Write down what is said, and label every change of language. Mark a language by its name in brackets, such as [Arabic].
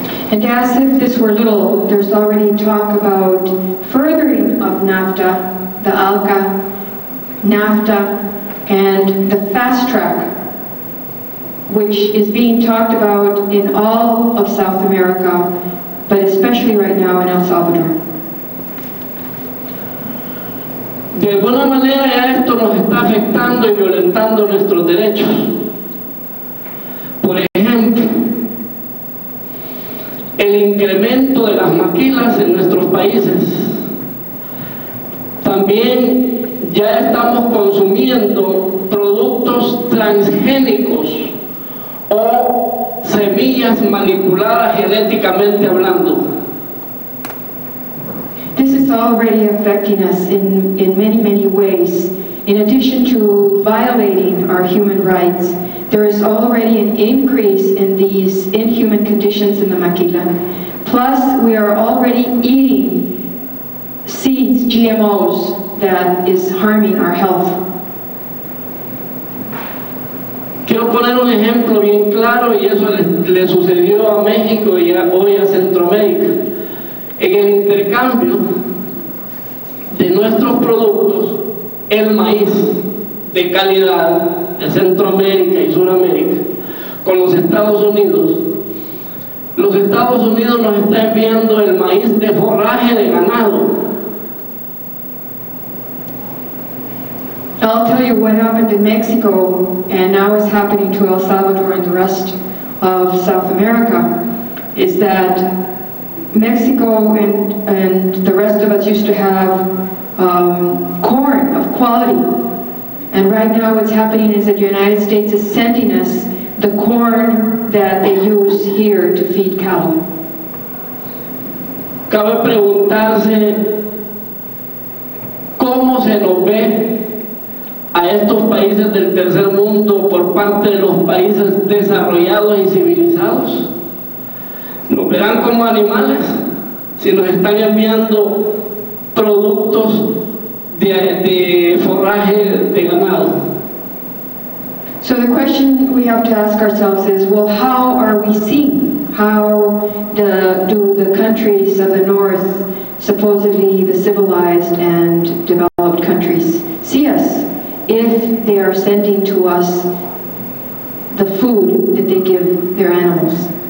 [English] And as if this were little, there's already talk about furthering of NAFTA, the ALCA, NAFTA, and the fast track, which is being talked about in all of South America, but especially right now in El Salvador. [Spanish] De alguna manera ya esto nos está afectando y violentando nuestros derechos. Por ejemplo, el incremento de las maquilas en nuestros países. También ya estamos consumiendo productos transgénicos o semillas manipuladas genéticamente hablando. [English] This is already affecting us in many ways. In addition to violating our human rights, there is already an increase in these inhuman conditions in the maquila. Plus, we are already eating seeds, GMOs, that is harming our health. [Spanish] Quiero poner un ejemplo bien claro, y eso le sucedió a México y hoy a Centroamérica. En el intercambio de nuestros productos, el maíz de calidad de Centroamérica y Suramérica con los Estados Unidos nos está enviando el maíz de forraje de ganado. [English] I'll tell you what happened in Mexico, and now is happening to El Salvador and the rest of South America, is that Mexico and the rest of us used to have corn of quality. And right now what's happening is that the United States is sending us the corn that they use here to feed cattle. [Spanish] Cabe preguntarse cómo se nos ve a estos países del tercer mundo por parte de los países desarrollados y civilizados. ¿Nos verán como animales si nos están enviando productos de forraje de ganado? [English] So the question we have to ask ourselves is, well, how are we seen? How do the countries of the North, supposedly the civilized and developed countries, see us if they are sending to us the food that they give their animals?